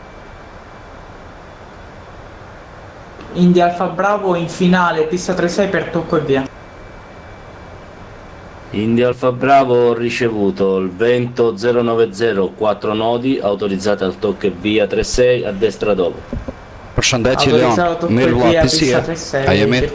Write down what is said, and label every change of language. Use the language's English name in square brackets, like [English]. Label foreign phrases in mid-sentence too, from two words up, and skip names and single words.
[Italian] India Alfa Bravo in finale, pista 36 per tocco e via. India Alfa Bravo, ho ricevuto il vento 090, 4 nodi, autorizzate al tocco e via 36, a destra dopo. [Albanian] Përshëndetje Leon, mirë vlla, ti si je? A je mirë?